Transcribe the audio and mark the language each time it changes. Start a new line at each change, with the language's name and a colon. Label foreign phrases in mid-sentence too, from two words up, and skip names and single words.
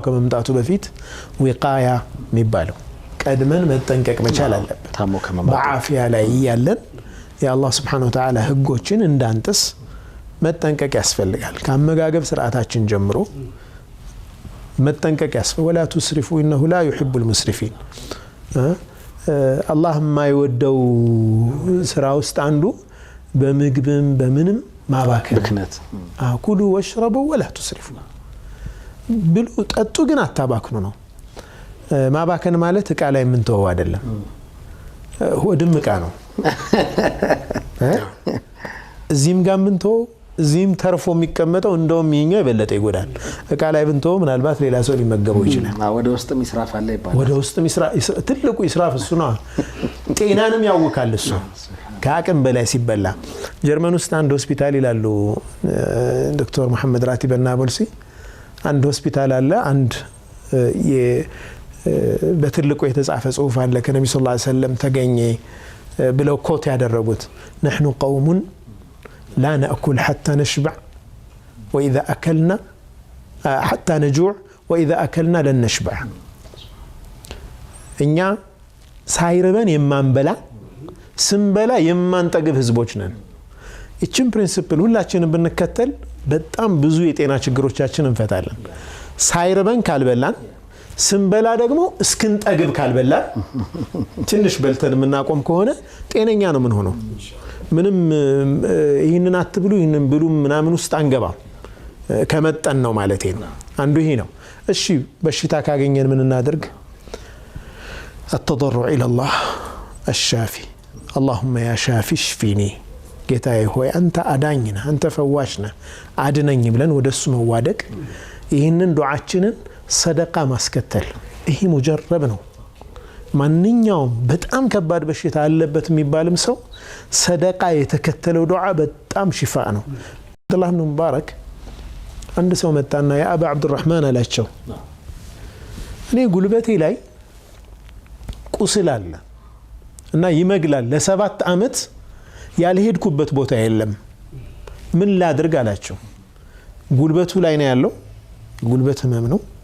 Amharic: ከመምጣቱ በፊት ወቃያ የሚባለው ቀድመን መጠንቀቅ መቻል አለበት በአፊያ ላይ ያለን የአላህ
Arabic: سبحانه وتعالى
Amharic: ህጎችን እንዳንጥስ መጠንቀቅ ያስፈልጋል ከአመጋገብ ስርዓታችን ጀምሮ መጠንቀቅ ያስፈልጋል
Arabic: ولا تسرفوا انه لا يحب المسرفين
Amharic: አላህ የማይወደው ስራ ውስጥ አንዱ በምግብም በምንም ማባከን ብክነት
Arabic: كلوا واشربوا ولا تسرفوا
Amharic: ብሉ ጠጡ ግን አታባክኑ ነው ማባከን ማለት እቃ ላይ ምን ተወው አይደለም ሆድም እቃ ነው እዚህም ጋር ምን ተወው እዚህም ተርፎ የሚቀመጠው እንደውም ይሄኛው የበለጠ ይጎዳል እቃ ላይ ብንተው ምናልባት ሌላ ሰው ሊመገበው ይችላል ወደ ውስጥም ይስራፍ አለ ይባላል ወደ ውስጥም ትልቁ ይስራፍ እሱ ነው ጤናንም ያውካል እሱ ከአቅም በላይ ሲበላ ጀርመን ውስጥ አንድ ሆስፒታል ይላሉ ዶክተር መሐመድ ራቲብ ናቦልሲ አንድ ሆስፒታል አለ አንድ በትልቁ የተጻፈ ጽሁፍ አለ ከነብዩ
Arabic: صلى الله عليه وسلم
Amharic: ተገኘ ብለው ኮት ያደረጉት
Arabic: نحن قوم لا نأكل حتى نشبع وإذا أكلنا حتى نجوع وإذا أكلنا لن نشبع
Amharic: እኛ ሳይርበን የማንበላ ስንበላ የማንጠግብ ህዝቦች ነን እቺን ፕሪንሲፕል ሁላችንም ብንከተል በጣም ብዙ የጤና ችግሮቻችን እንፈታለን ሳይርበን ካልበላን ስንበላ ደግሞ እስክንጠግብ ካልበላን ትንሽ በልተን ምናቆም ከሆነ ጤነኛ ነው ምን ሆኖ ምንም ይሄንን አትብሉ ይሄንን ብሉ ምናምን ውስጥ አንገባ ከመጠን ነው ማለት ነው አንዱ ይሄ ነው እሺ በሽታ ካገኘን ምን እናድርግ
Arabic: التضرع الى الله الشافي اللهم يا شافي اشفيني
Amharic: ጌታዬ ሆይ አንተ አዳኝ ነህ አንተ ፈዋሽ ነህ አድነኝ ብለን ወደሱ መዋደቅ ይሄንን ዱዓችንን ሰደቃ ማስከተል ይሄ ሙጀረብ ነው ማንኛውም በጣም ከባድ በሽታ አለበት የሚባልም ሰው ሰደቃ የተከተለው ዱዓ በጣም ሽፋ ነው አብዱላህ ኢብኑ ሙባረክ አንድ ሰው መጣና
Arabic: يا أبا عبد الرحمن
Amharic: አላቸው እኔ ጉልበቴ ላይ ቁስል አለ እና ይመግላል ለ7 አመት ያልሄድኩበት ቦታ የለም ምን ላድርግ አላቸው ጉልበቱ ላይ ነው ያለው ጉልበት ህመም ነው